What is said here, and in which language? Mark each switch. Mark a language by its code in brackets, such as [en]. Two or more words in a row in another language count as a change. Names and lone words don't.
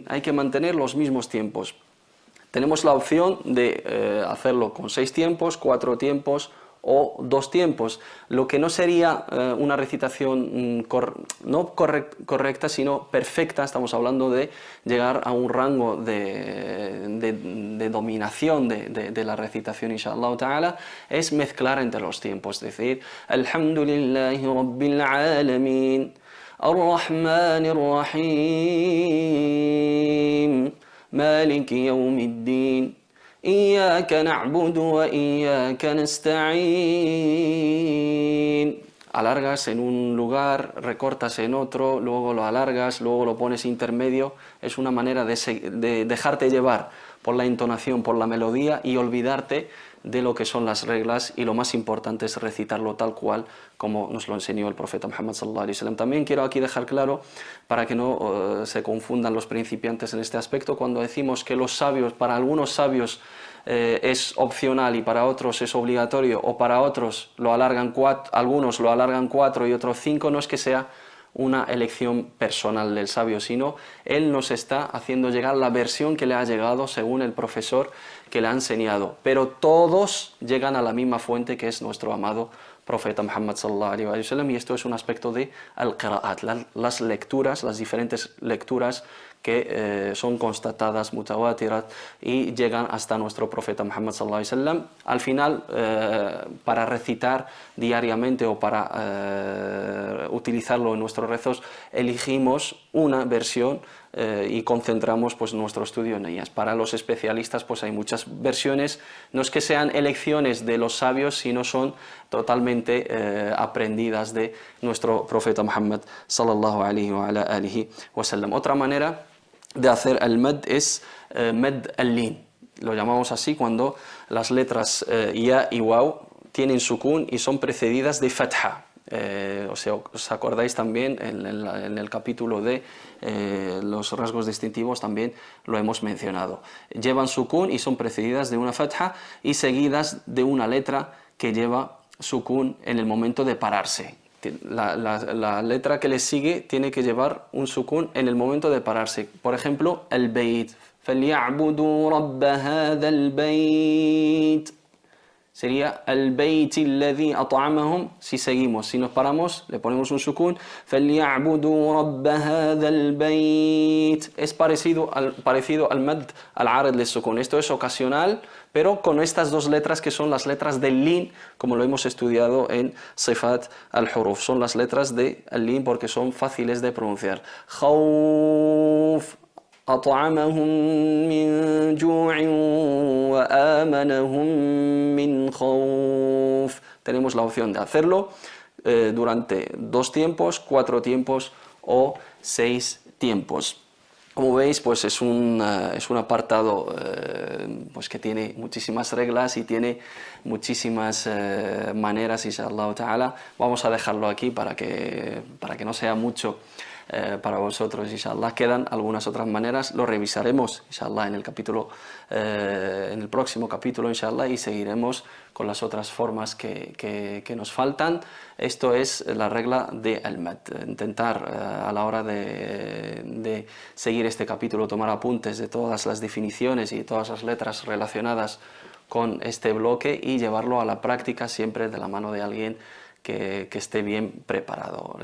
[es] Hay que mantener los mismos tiempos. Tenemos la opción de hacerlo con 6 tiempos, 4 tiempos o 2 tiempos, lo que no sería una recitación no correcta, sino perfecta. Estamos hablando de llegar a un rango de dominación de la recitación, [ar] إن شاء الله تعالى, [es] es mezclar entre los tiempos, es decir, [ar] الحمد لله رب العالمين، الرحمن الرحيم, مالك يوم الدين إياك نعبد وإياك نستعين. [es] Alargas en un lugar, recortas en otro, luego lo alargas, luego lo pones intermedio. Es una manera de dejarte llevar por la entonación, por la melodía, y olvidarte de lo que son las reglas, y lo más importante es recitarlo tal cual como nos lo enseñó el profeta Muhammad [ar] صلى الله عليه وسلم. [es] También quiero aquí dejar claro, para que no se confundan los principiantes en este aspecto, cuando decimos que los sabios, para algunos sabios es opcional y para otros es obligatorio, o para otros algunos lo alargan 4 y otros 5, no es que sea una elección personal del sabio, sino él nos está haciendo llegar la versión que le ha llegado según el profesor que le ha enseñado, pero todos llegan a la misma fuente, que es nuestro amado profeta Muhammad [ar] صلى الله عليه وسلم, [es] y esto es un aspecto de al-qira'at, las lecturas, las diferentes lecturas que son constatadas, mutawatirat, y llegan hasta nuestro profeta Muhammad [ar] صلى الله عليه وسلم. [es] Al final, para recitar diariamente o para utilizarlo en nuestros rezos, elegimos una versión y concentramos pues nuestro estudio en ellas. Para los especialistas pues hay muchas versiones, no es que sean elecciones de los sabios, sino son totalmente aprendidas de nuestro profeta Muhammad [ar] صلى الله عليه وعلى آله وسلم. [es] Otra manera de hacer el mad es [ar] مد اللين, [es] lo llamamos así cuando las letras ya y waw tienen sukun y son precedidas de fatha. ¿Os acordáis también en el capítulo de los rasgos distintivos? También lo hemos mencionado. Llevan sukun y son precedidas de una fatha y seguidas de una letra que lleva sukun en el momento de pararse. La letra que le sigue tiene que llevar un sukun en el momento de pararse. Por ejemplo, el bayt. [ar] فَلْيَعْبُدُوا رَبَّ هَذَا الْبَيْتِ. [es] Sería el [ar] بيت الذي أطعمهم. [es] Si seguimos, si nos paramos, le ponemos un sukun. [ar] فَلْيَعْبُدُوا رَبَّ هَذَا الْبَيْتِ. [es] Es parecido al [ar] مد العارض للسكون. [es] Esto es ocasional, pero con estas dos letras que son las letras del lin, como lo hemos estudiado en [ar] صفات الحروف. [es] Son las letras del lin porque son fáciles de pronunciar. [ar] Khawf, أطعمهم من جوع وآمنهم من خوف. [es] Tenemos la opción de hacerlo durante 2 tiempos, 4 tiempos o 6 tiempos. Como veis, pues es un apartado pues que tiene muchísimas reglas y tiene muchísimas maneras, [ar] إن شاء الله تعالى. [es] Vamos a dejarlo aquí para que no sea mucho para vosotros, inshallah. Quedan algunas otras maneras, lo revisaremos, inshallah, en el próximo capítulo, inshallah, y seguiremos con las otras formas que nos faltan. Esto es la regla de al-mad. Intentar a la hora de seguir este capítulo, tomar apuntes de todas las definiciones y todas las letras relacionadas con este bloque y llevarlo a la práctica siempre de la mano de alguien que esté bien preparado.